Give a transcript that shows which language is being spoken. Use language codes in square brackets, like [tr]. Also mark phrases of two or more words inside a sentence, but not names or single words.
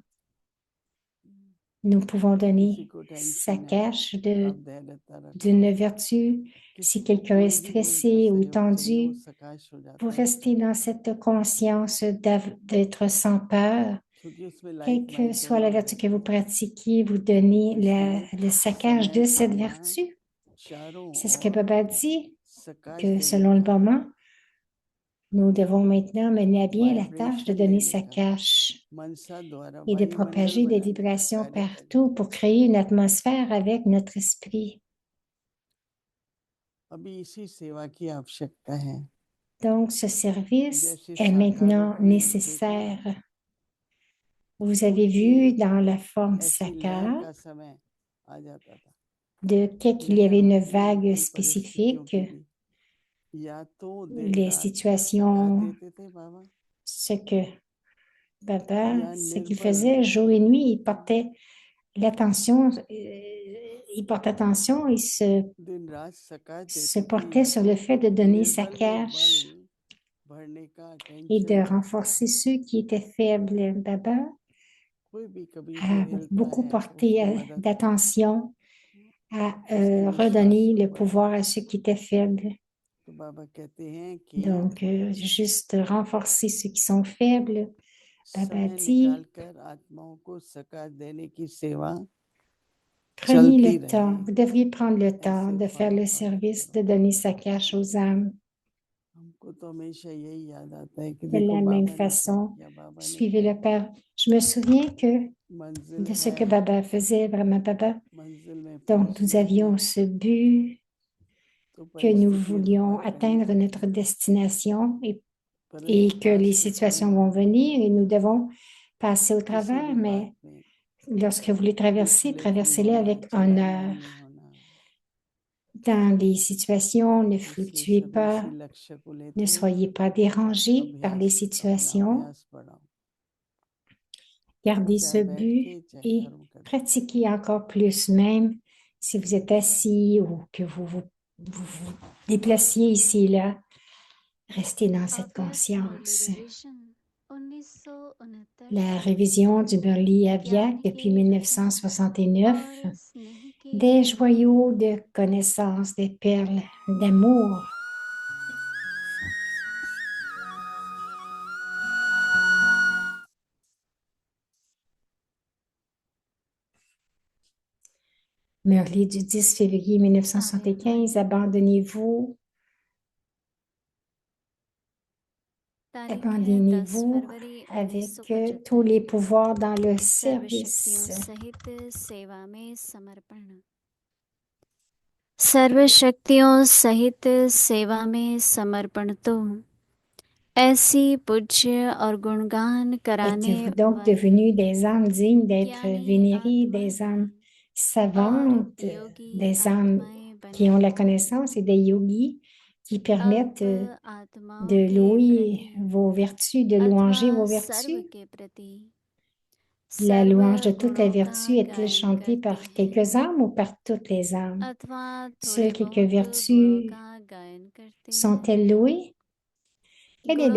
[fr] Nous pouvons donner sa cache d'une vertu si quelqu'un est stressé ou tendu, pour rester dans cette conscience d'être sans peur. Quelle que soit la vertu que vous pratiquez, vous donnez le saccage de cette vertu. C'est ce que Baba dit, que selon le moment, Nous devons maintenant mener à bien la tâche de [hi] वाइब्रेशन [fr] donner [hi] देने [fr] sa [hi] का [fr] cache [hi] मनसा द्वारा [fr] et de [hi] वायुमंडल [fr] propager des [hi] बनाने का [fr] vibrations [hi] कार्य करें। [fr] partout pour créer une atmosphère avec notre esprit. [hi] अभी इसी सेवा की आवश्यकता है। [fr] Donc, ce service [hi] जैसे [fr] est [hi] साकार [fr] maintenant [hi] रूप में देखा, [fr] nécessaire. Vous avez vu dans la forme [hi] ऐसी लहर [fr] Sakar [hi] का समय आ जाता था। [fr] de qu'il y avait [hi] लहर [fr] une [hi] होती है [fr] vague [hi] कई परिस्थितियों [fr] spécifique, [hi] की भी, या तो दिन [fr] les [hi] रात सका [fr] situations, [hi] देते थे बाबा, [fr] ce que Baba, [hi] या [fr] ce qu'il [hi] निर्बल [fr] faisait jour et nuit, il portait l'attention, il portait attention, il [hi] दिन रात सका [fr] se [hi] देते थे, [fr] portait sur le fait de donner sa [hi] निर्बल में बल [fr] cache [hi] भरने का [fr] et de [hi] टेंशन था। [fr] renforcer ceux qui étaient faibles. Baba [hi] कोई भी कभी [fr] a [hi] हिलता [fr] beaucoup [hi] है तो [fr] porté [hi] उसकी मदद, [fr] d'attention à [hi] उसकी विश्वास [fr] redonner [hi] को [fr] le [hi] बढ़ाने। [fr] pouvoir à ceux qui étaient faibles. [hi] तो बाबा कहते हैं कि [fr] Donc, juste renforcer ceux qui sont faibles. Baba [hi] समय [fr] dit, [hi] निकालकर आत्माओं को सका देने की सेवा [fr] prenez [hi] चलती [fr] le temps, [hi] रहे। [fr] vous devriez prendre le temps [hi] ऐसे [fr] de faire le [hi] फॉलो [fr] service, de [hi] करो। [fr] donner sa cache aux âmes. [hi] हमको तो हमेशा यही याद आता है कि [fr] De [hi] देखो [fr] la même [hi] बाबा ने क्या [fr] façon, [hi] किया, बाबा ने [fr] suivez [hi] क्या [fr] le [hi] किया। [fr] Père. Je me souviens que [hi] मंजिल [fr] de ce que [hi] है, [fr] Baba faisait, vraiment Baba. [hi] मंजिल में [fr] Donc, nous [hi] पहुंचना है, [fr] avions ce but [hi] तो [fr] que nous [hi] परिस्थितियां तो [fr] voulions [hi] पार करनी [fr] atteindre notre [hi] पड़ती है, [fr] destination et [hi] परंतु [fr] que [hi] पास [fr] les [hi] से [fr] situations [hi] चलना [fr] vont venir et nous devons passer au [hi] किसी [fr] travers, [hi] भी बात [fr] mais [hi] में [fr] lorsque vous les traversez, [hi] विचलित नहीं [fr] traversez-les [hi] होना, [fr] avec [hi] चलाना [fr] honneur. [hi] नहीं होना। [fr] Dans les situations, ne [hi] इसलिए [fr] fluctuez [hi] सभी [fr] pas, [hi] इसी लक्ष्य को [fr] ne [hi] लेते [fr] soyez pas dérangés par les [hi] अभ्यास, अपना [fr] situations. [hi] अभ्यास बढ़ाओ, [fr] Gardez ce [hi] चाहे बैठ [fr] but [hi] के चाहे [fr] et [hi] कर्म करते। [fr] pratiquez encore plus, même si vous êtes assis ou que vous déplaciez ici et là. Restez dans cette [hi] अगस्त मुरली [fr] conscience. [hi] रिवीजन 1969 [fr] La [hi] से [fr] révision du Murli Aviak [hi] ज्ञान के [fr] depuis [hi] रतन [fr] 1969, [hi] और स्नेह के [fr] des [hi] खजाने [fr] joyaux de connaissances, des perles d'amour. Murli du 10 février 1975, abandonnez-vous, [hi] तारीख है 10 [fr] abandonnez-vous [hi] फरवरी [fr] avec tous [hi] 1975 [fr] les pouvoirs dans le [hi] सर्वशक्तियों [fr] service. [hi] सहित सेवा में समर्पण सर्वशक्तियों सहित सेवा में समर्पण तो ऐसी पूज्य और गुणगान कराने [fr] Êtes-vous donc [hi] वाली [fr] devenus des âmes dignes d'être [hi] ज्ञानी [fr] vénérées, des [hi] आत्माएं [fr] âmes [hi] और [fr] savantes, [hi] योगी [fr] des âmes [hi] आत्माएं [fr] qui ont [hi] बने [fr] la connaissance et des yogis qui permettent [hi] अब आत्माओं [fr] de [hi] के [fr] louer [hi] प्रति [fr] vos vertus, de [hi] अथवा [fr] louanger vos [hi] सर्व [fr] vertus? [hi] के प्रति [fr] La [hi] सर्व [fr] louange de toutes les [hi] गुणों का [fr] vertus est-elle [hi] गायन [fr] chantée [hi] करते [fr] par [hi] हैं [fr] quelques âmes ou par toutes les âmes? [hi] अथवा [fr] Seules [hi] थोड़े [fr] quelques [hi] बहुत गुणों [fr] vertus [hi] का गायन करते हैं [fr] sont-elles louées? Quel est le